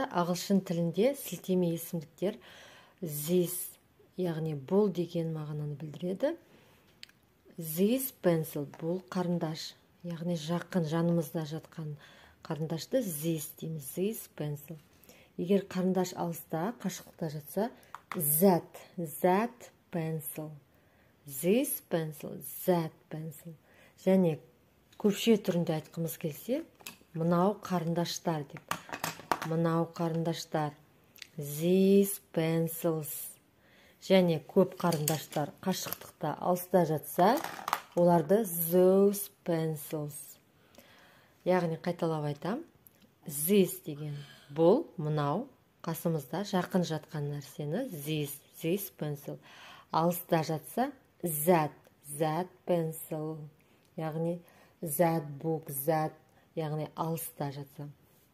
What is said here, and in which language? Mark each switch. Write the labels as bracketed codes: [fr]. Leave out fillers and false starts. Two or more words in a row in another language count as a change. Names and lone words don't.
[kk] Ағылшын тілінде сілтеме есімдіктер this, яғни бұл деген мағынаны білдіреді. [en] This pencil, [kk] бұл қарындаш, яғни жақын, жанымызда жатқан қарындашты this дейміз, [en] this pencil. [kk] Егер қарындаш алыста, қашықтықта жатса, [en] that pencil, this pencil, that pencil. [kk] Және көпше түрінде айтқымыз келсе, мынау қарындаштар деп. Мынау қарындаштар, [en] these pencils. [kk] Және көп қарындаштар қашықтықта, алыста жатса, оларды [en] those pencils. [kk] Яғни қайталап айтам, this деген бұл, мынау, қасымызда жақын жатқан нәрсені [en] this pencil. [kk] Алыста жатса, [en] that pencil. Яғни that book, [kk] яғни алыста жатса.